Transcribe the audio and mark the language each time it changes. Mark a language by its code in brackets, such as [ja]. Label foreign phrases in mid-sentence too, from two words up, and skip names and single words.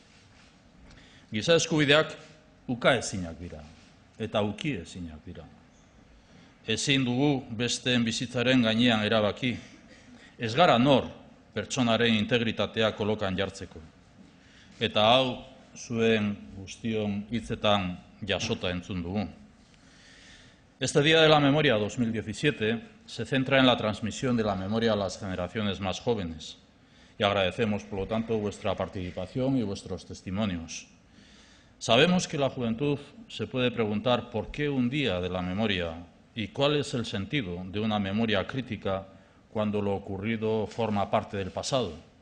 [eu] Giza eskubideak ukaezinak dira eta ukiezinak dira. Ezin dugu besteen bizitzaren gainean erabaki. Ez gara nor pertsonaren integritatea kolokan jartzeko. Eta hau zuen guztion hitzetan jasota entzun dugu. [es] Este Día de la Memoria 2017 se centra en la transmisión de la memoria a las generaciones más jóvenes y agradecemos, por lo tanto, vuestra participación y vuestros testimonios. Sabemos que la juventud se puede preguntar por qué un Día de la Memoria y cuál es el sentido de una memoria crítica cuando lo ocurrido forma parte del pasado.